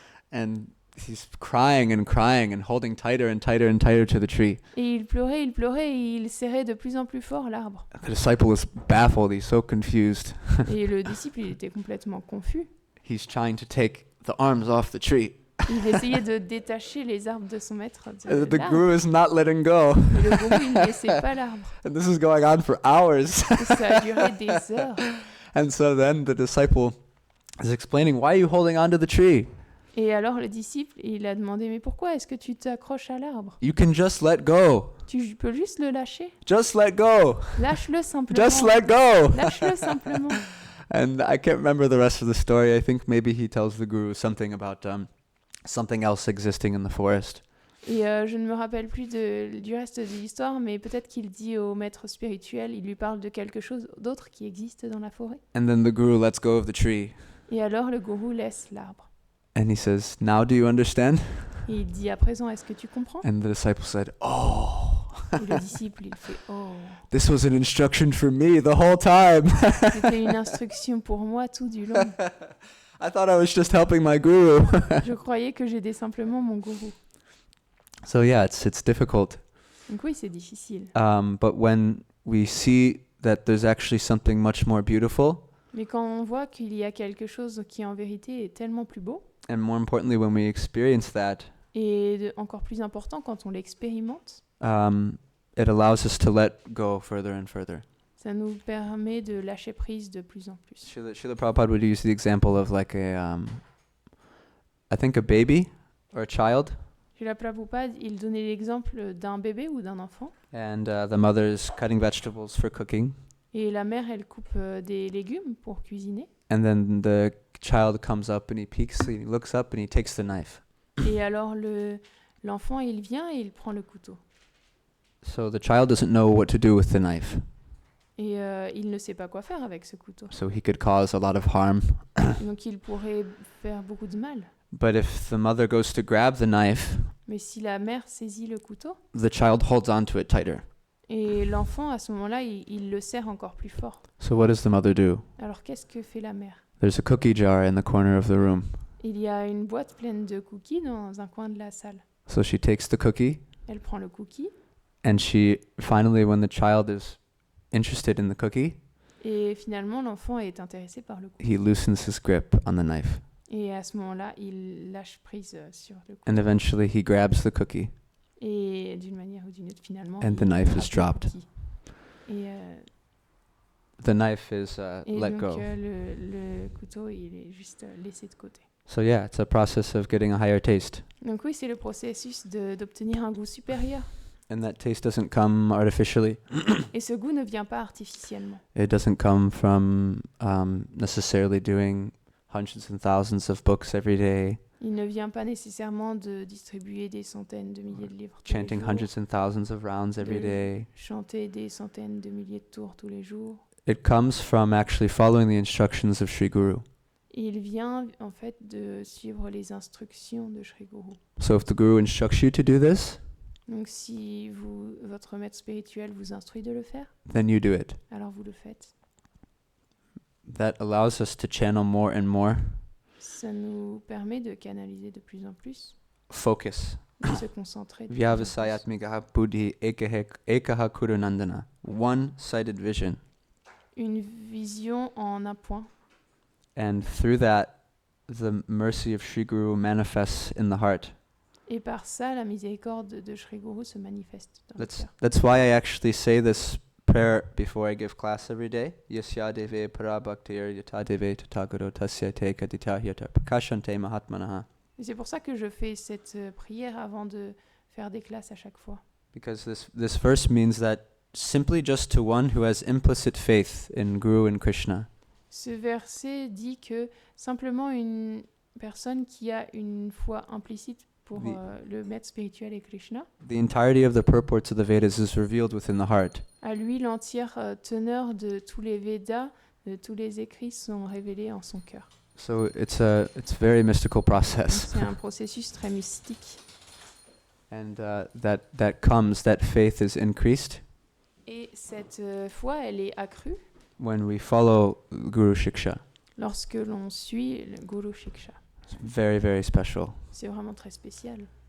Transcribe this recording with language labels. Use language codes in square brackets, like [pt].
[en] And he's crying and holding tighter and tighter to the tree. [fr] Et il pleurait, et il serrait de plus en plus fort l'arbre. [en] The disciple is baffled, he's so confused. [fr] Et le disciple, il était complètement confus. [en] He's trying to take the arms off the tree. [fr] Il essayait de détacher les arbres de son maître de [en] The [fr] l'arbre. [en] guru is not letting go. [fr] Et le gourou, il ne laissait pas l'arbre. [en] And this is going on for hours. [fr] Et ça a duré des heures. [en] And so then the disciple is explaining, why are you holding onto the tree? [fr] Et alors le disciple, il a demandé, mais pourquoi est-ce que tu t'accroches à l'arbre? [en] You can just let go. [fr] Tu peux juste le lâcher. [en] Just let go. [fr] Lâche-le simplement. [en] Just let go. [fr] Lâche-le simplement. [en] And I can't remember the rest of the story. I think maybe he tells the guru something about something else existing in the forest. [fr] Et je ne me rappelle plus du reste de l'histoire, mais peut-être qu'il dit au maître spirituel, il lui parle de quelque chose d'autre qui existe dans la forêt. [en] And then the guru lets go of the tree. [fr] Et alors le gourou laisse l'arbre. [en] And he says, now do you understand? [fr] Et il dit, à présent, est-ce que tu comprends? [en] And the disciple said, oh. [fr] Et le disciple, il fait « Oh, [en] This was an instruction for me the whole time. [fr] c'était une instruction pour moi tout du long. [en] I thought I was just helping my guru. [fr] Je croyais que j'aidais simplement mon gourou. » [en] So yeah, it's difficult. [fr] Donc oui, c'est difficile. [en] But when we see that there's actually something much more beautiful, [fr] Mais quand on voit qu'il y a quelque chose qui en vérité est tellement plus beau, [en] and more importantly, when we experience that, [fr] et encore plus important quand on l'expérimente, [en] it allows us to let go further and further. [fr] ça nous permet de lâcher prise de plus en plus. [en] Srila Prabhupada would use the example of like I think a baby or a child, [fr] Srila Prabhupada, il donnait l'exemple d'un bébé ou d'un enfant, [en] and the mother's cutting vegetables for cooking, [fr] et la mère, elle coupe des légumes pour cuisiner, [en] and then the child comes up and he peeks, he looks up and he takes the knife. [fr] et alors l'enfant, il vient et il prend le couteau. [en] So the child doesn't know what to do with the knife. [fr] Et il ne sait pas quoi faire avec ce couteau. [en] So he could cause a lot of harm. [fr] Donc il pourrait faire beaucoup de mal. [en] But if the mother goes to grab the knife, [fr] Mais si la mère saisit le couteau, [en] the child holds on to it tighter. [fr] et l'enfant, à ce moment-là, il le serre encore plus fort. [en] So what does the mother do? [fr] Alors qu'est-ce que fait la mère? [en] There's a cookie jar in the corner of the room. [fr] Il y a une boîte pleine de cookies dans un coin de la salle. [en] So she takes the cookie, [fr] Elle prend le cookie, [en] and she finally, when the child is interested in the cookie, [fr] et finalement, l'enfant est intéressé par le cookie. [en] he loosens his grip on the knife. [fr] Et à ce moment-là, il lâche prise sur le couteau. [en] And eventually he grabs the cookie, [fr] Et d'une manière ou d'une autre, finalement, [en] and [fr] il [en] the knife [fr] attrape [en] is [fr] le [en] dropped. [fr] cookie. Et, [en] The knife is let [fr] donc, [en] go. [fr] le couteau, il est juste laissé de côté. [en] So yeah, it's a process of getting a higher taste. [fr] Donc oui, c'est le processus d'obtenir un goût supérieur. [en] And that taste doesn't come artificially. [fr] Et ce goût ne vient pas artificiellement. [en] It doesn't come from necessarily doing hundreds and thousands of books every day, [fr] Il ne vient pas nécessairement de distribuer des centaines de milliers de livres tous les [en] chanting [fr] jours, [en] hundreds and thousands of rounds every [fr] de [en] day. [fr] chanter des centaines de milliers de tours tous les jours. [en] It comes from actually following the instructions of Sri Guru. [fr] Il vient en fait de suivre les instructions de Sri Guru. [en] So if the Guru instructs you to do this, [fr] Donc si votre maître spirituel vous instruit de le faire, [en] then you do it. [fr] alors vous le faites. [en] That allows us to channel more and more. [fr] Ça nous permet de canaliser de plus en plus, [en] Focus. [fr] de se concentrer. de plus en plus. [sa] Vyavasayatmikaha buddhi ekaha kurunandana. [en] One-sided vision. [fr] Une vision en un point. [en] And through that, the mercy of Sri Guru manifests in the heart. [fr] Et par ça, la miséricorde de Sri Guru se manifeste dans le cœur. [en] That's why I actually say this prayer before I give class every day. [sa] Yasya deve parabhaktir yata deve tatagaro tasya te kaditahyata prakashante mahatmanaha. [fr] Et c'est pour ça que je fais cette prière avant de faire des classes à chaque fois. [en] Because this verse means that simply just to one who has implicit faith in Guru and Krishna, [fr] Ce verset dit que simplement une personne qui a une foi implicite pour le maître spirituel et Krishna, [en] the entirety of the purports of the Vedas is revealed within the heart. [fr] à lui l'entière teneur de tous les Védas, de tous les écrits sont révélés en son cœur. [en] So it's a very mystical [fr] Donc, [en] process. [fr] c'est un processus très mystique. [en] And that faith is increased [fr] Et cette foi, elle est accrue [en] when we follow Guru Shiksha. [fr] lorsque l'on suit le Guru Shiksha. [en] It's very, very special. [fr] C'est vraiment très spécial.